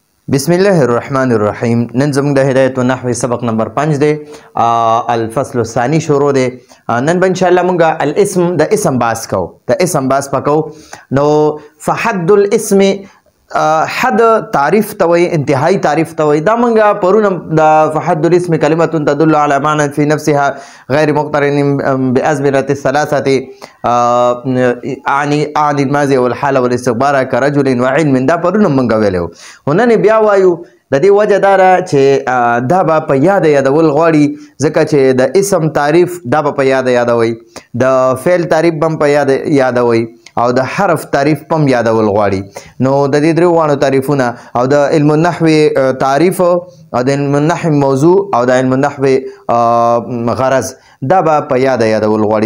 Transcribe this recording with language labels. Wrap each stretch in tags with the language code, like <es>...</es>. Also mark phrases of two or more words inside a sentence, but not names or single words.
<ar>بسم الله الرحمن الرحیم.</ar> <ps>نن زموږ د هدایت النحو سبق نمبر 5 دی.</ps> <ar>الفصل الثاني</ar> <ps>شروع دی. نن به</ps> <ar>ان شاء الله</ar> <ps>موږ الاسم د اسم باس کو د اسم باس پکو. نو</ps> <ar>فحد الاسم</ar> <ps>حد تعریف ته وي، انتهایی تعریف ته وي. دا موږ پرون د</ps> <ar>فحد الاسم کلمه تدل على معنى في نفسها غیر مقترن بأزمنة الثلاثه عن الماضي والحال والاستقبال كرجل وعلم.</ar> <ps>دا پرون موږ ویلو. نن بیا وایو د دې وجه دا چې دا به په یاد یادول غواړي، ځکه چې د اسم تعریف دا به په یاد یادوي، د فعل تعریف هم په یاد یادوي او د حرف تعریف پم یادول غواړي. نو د دې درو وانو تعریفونه او د</ps> <ar>علم النحو</ar> <ps>تعریف او د</ps> <ar>علم النحو</ar> <ps>موضوع او د</ps> <ar>علم النحو</ar> <ps>غرض دا به په یاد یادول غواړي.</ps>